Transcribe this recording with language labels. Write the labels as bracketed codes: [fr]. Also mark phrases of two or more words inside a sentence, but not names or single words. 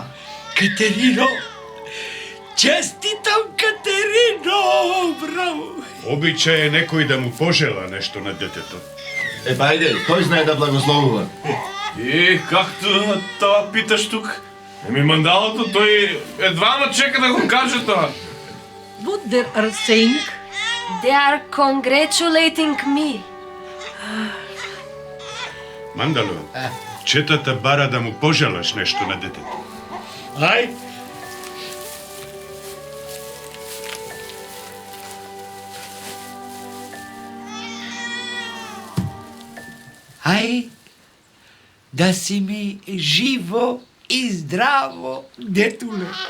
[mk] Катерино! Честитам, Катерино! Браво! Обичај е некој да му пожела нешто на детето. Епа, ајде, тој знае да благословува. [bg] Както тоа питаш тук? [mk] Мандалото, тој едвама чека да го каже тоа. [en] What they are saying? They are congratulating me. [mk] Мандало, четата бара да му пожелаш нешто на детето. Ај! Ај, да си ми живо и здраво, детуле.